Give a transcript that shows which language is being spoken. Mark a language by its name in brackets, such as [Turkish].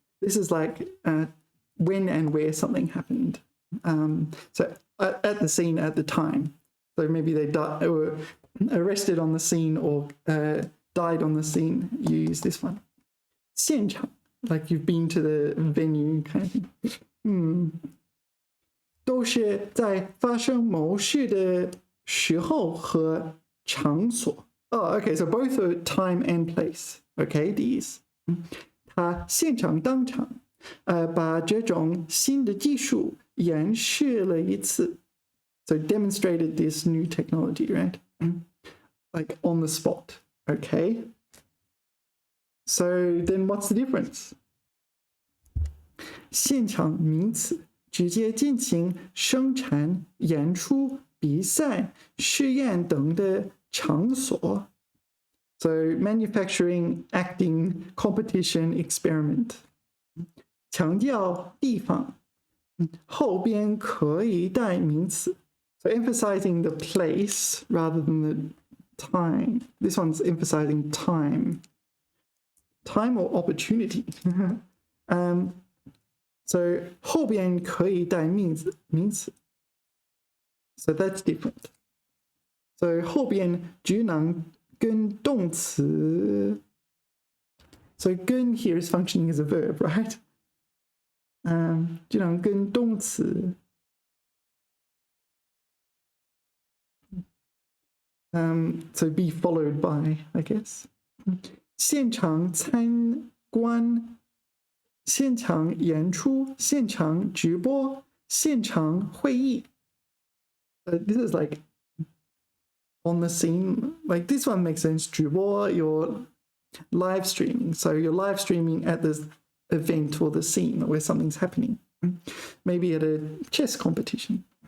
[English] This is like when and where something happened. So at the scene at the time. So maybe they were arrested on the scene or died on the scene. You use this one. 现场, like you've been to the venue kind of thing. [Chinese] 都是在发生某事的时候和场所. [English] Oh, okay, so both are time and place. Okay, these. 他现场当场把这种新的技术演示了一次. So demonstrated this new technology, right? Like on the spot. Okay. So then what's the difference? [Chinese] 现场名词直接进行生产、演出、比赛、试验等的场所. [English] So manufacturing, acting, competition, experiment. [Chinese] 强调地方，后边可以带名词. [English] So emphasizing the place rather than the time. This one's emphasizing time. Time or opportunity. So [Chinese] 后边可以带名词. [English] So that's different. So [Chinese] 后边只能跟动词. [English] So 跟 here is functioning as a verb, right? [Chinese] 只能跟动词. [English] So be followed by, I guess. [Chinese] 现场参观, 现场演出, 现场直播, 现场会议. [English] This is like on the scene. Like this one makes sense. 直播, you're live streaming. So you're live streaming at this event or the scene where something's happening. Maybe at a chess competition.